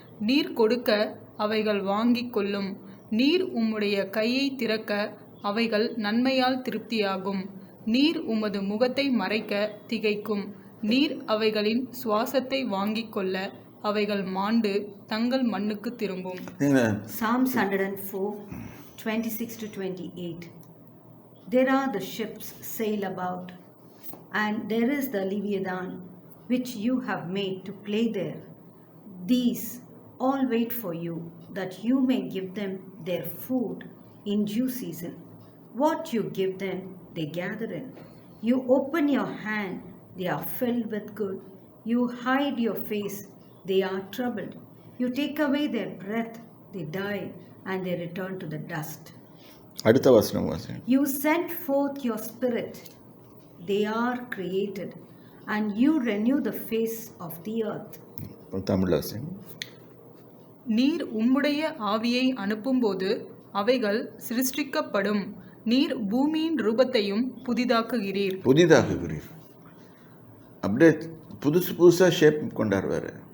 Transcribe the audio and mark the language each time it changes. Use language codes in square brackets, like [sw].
[ta] நீர் கொடுக்க அவைகள் வாங்கிக் கொள்ளும். நீர் உம்முடைய கையை திறக்க அவைகள் நன்மையால் திருப்தியாகும். நீர் உமது முகத்தை மறைக்க திகைக்கும். நீர் அவைகளின் சுவாசத்தை வாங்கிக் கொள்ள அவைகள் மாண்டு தங்கள் மண்ணுக்கு திரும்பும். [en] Psalms 104, 26 to 28. There are the ships sail about, and there is the Leviathan which you have made to play there. These all wait for you, that you may give them their food in due season. What you give them, they gather in. You open your hand, they are filled with good. You hide your face, they are troubled. You take away their breath, they die, and they return to the dust. [ta] அடுத்த வசனம் வாசிங்க. [en] You send forth your spirit, they are created, and you renew the face of the earth. [ta] Tamil வாசிங்க. நீர் உம்முடைய ஆவியை அனுப்பும்போது அவைகள் சிருஷ்டிக்கப்படும். நீர் பூமியின் ரூபத்தையும் புதிதாக்குகிறீர். அப்படியே புதுசாக ஷேப் கொண்டாடுவார்.